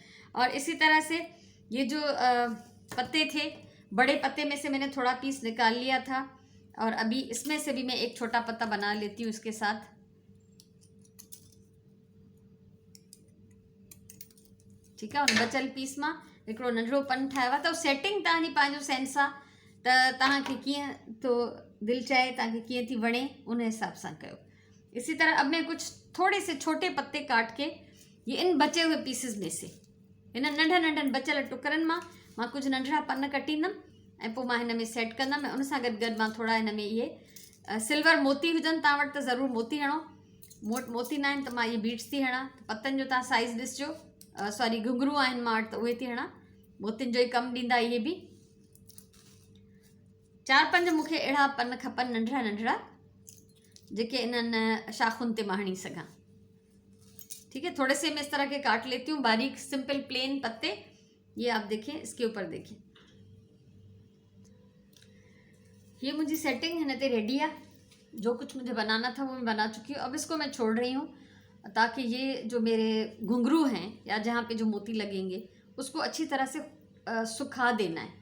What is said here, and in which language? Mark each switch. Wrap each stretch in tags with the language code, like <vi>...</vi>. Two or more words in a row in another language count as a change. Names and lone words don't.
<hi>और इसी तरह से ये जो पत्ते थे, बड़े पत्ते में से मैंने थोड़ा पीस निकाल लिया था और अभी इसमें से भी मैं एक छोटा पत्ता बना लेती हूँ इसके साथ। ठीक है,</hi> <sd>उन बचल पीस में हिकिड़ो नंढड़ो पन ठाहियो आहे। त सेटिंग तव्हांजी पंहिंजो सेंस आहे त तव्हांखे कीअं तो दिल चाहे, तव्हांखे कीअं थी वणे, उन हिसाब सां कयो।</sd> <hi>इसी तरह अब मैं कुछ थोड़े से छोटे पत्ते काट के ये इन बचे हुए पीसेस में से,</hi> <sd>इन नंढा नंढन बचल टुकरनि मां कुछ नंढड़ा पन कटींदमि ऐं पोइ मां हिन में सेट कंदमि। उन सां गॾु मां थोड़ा हिन में इहे सिल्वर मोती हुजनि तव्हां वटि त ज़रूरु मोती हणो, मोती न आहिनि त मां इहे बीड्स थी हणां। पतनि जो तव्हां साइज़ ॾिसिजो, सॉरी घुंघरू आहिनि मां वटि त उहे थी हणां, मोतियुनि जो ई कमु ॾींदा इहे बि। 4-5 मूंखे अहिड़ा पन खपनि नंढड़ा नंढड़ा, जेके इन्हनि शाखुनि ते मां हणी सघां।</sd> <hi>ठीक है, थोड़े से मैं इस तरह के काट लेती हूँ, बारीक</hi> <en>simple plain</en> <hi>पत्ते। ये आप देखें, इसके ऊपर देखें, ये मुझे सेटिंग है ना ते रेडी है। जो कुछ मुझे बनाना था वो मैं बना चुकी हूँ। अब इसको मैं छोड़ रही हूँ ताकि ये जो मेरे घुंघरू हैं या जहाँ पे जो मोती लगेंगे उसको अच्छी तरह से सुखा देना है।</hi>